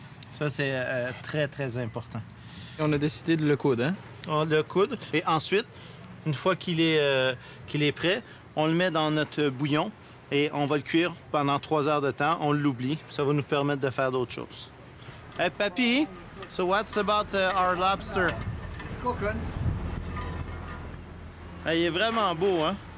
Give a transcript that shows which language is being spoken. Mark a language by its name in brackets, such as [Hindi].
[French] Ça, c'est très, très important. On a décidé de le coudre, hein? On le coudre. Et ensuite, une fois qu'il est prêt, on le met dans notre bouillon et on va le cuire pendant 3 heures de temps. On l'oublie. Ça va nous permettre de faire d'autres choses. [English] Hey, Papy, so what's about our lobster? Cooking. [French] Hey, il est vraiment beau, hein?